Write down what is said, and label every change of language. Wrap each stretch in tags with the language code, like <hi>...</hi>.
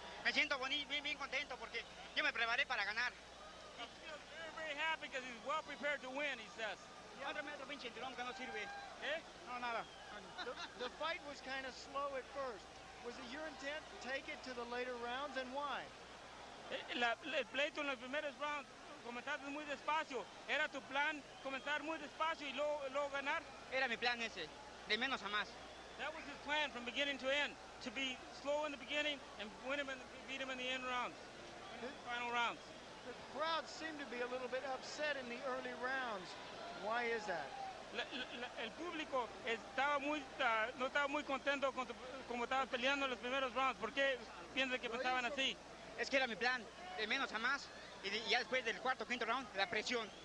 <es>Me siento bien contento porque yo me preparé para ganar.</es> <en>He feels very happy because he's well prepared to win, he says.</en> <es>Otro pinche cinturón que no sirve. Eh? No, nada.</es> <en>The fight was kind of slow at first. Was it your intent to take it to the later rounds, and why?</en> <es>El pleito en los primeros rounds comenzaste muy despacio. ¿Era tu plan comenzar muy despacio y luego ganar? Era mi plan ese. de menos a más.</es> <en>That was his plan from beginning to end, to be slow in the beginning and win him and beat him in the end rounds, final rounds. The crowd seemed to be a little bit upset in the early rounds. Why is that?</en> <es>El público no estaba muy contento con como estaba peleando en los primeros rounds. ¿Por qué piensan que pensaban así? Es que era mi plan, de menos a más, y ya después del cuarto, quinto round, la presión.</es>